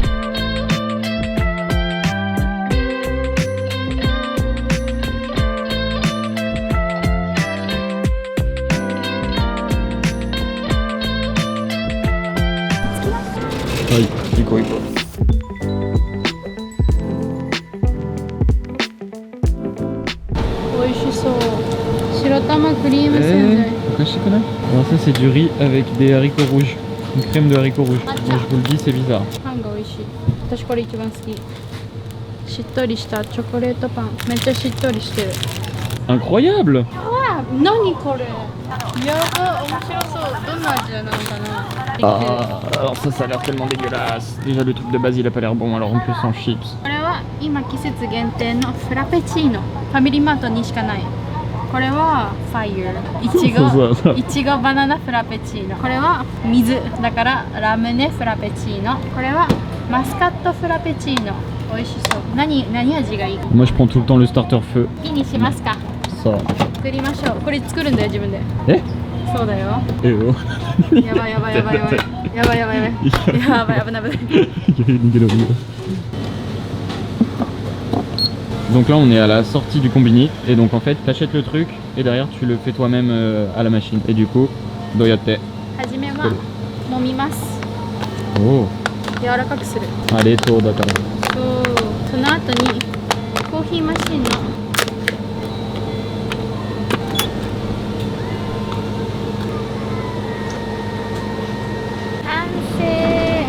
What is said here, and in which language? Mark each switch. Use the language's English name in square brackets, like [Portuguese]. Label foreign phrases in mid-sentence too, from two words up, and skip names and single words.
[Japanese] はい、行こう行こ美味しそう。白玉クリームせんべい。おかしくない？ [French] Alors ça c'est du riz avec des haricots rouges. Une crème de haricots rouges. Moi je vous le dis, c'est bizarre. [Japanese] パンが美味しい。私これ一番好き。しっとりしたチョコレートパン。めっちゃしっとりしてる。 [French] Incroyable! [Japanese] わあ、何これ。やば、面白そう。どんな味なのかな。 [French] Ah, alors ça a l'air tellement dégueulasse. Déjà le truc de base il a pas l'air bon, alors en plus en chips. [Japanese] これは今季節限定のフラペチーノ。ファミリーマートにしかない。これはファイヤー。いちご。いちごバナナフラペチーノ。これは水。だからラムネフラペチーノ。これはマスカットフラペチーノ。美味しそう。何味がいい？ [French] Moi je prends tout le temps le starter feu. [Japanese] いいにしますか？ [French] Ça. [Japanese] 作りましょう。これ作るんだよ自分で。え？そうだよ。 [French] Eh oh. [Japanese] やばいやばいやばいやばいやばいやばいやばいやばいやばい。 [French] Donc là on est à la sortie du combini et donc en fait t'achètes le truc et derrière tu le fais toi-même à la machine et du coup doyatte. [Japanese] はじめは揉みます。 Oh. 柔らかくする。あ、冷凍だから。そう。その後にコーヒーマシンの完成。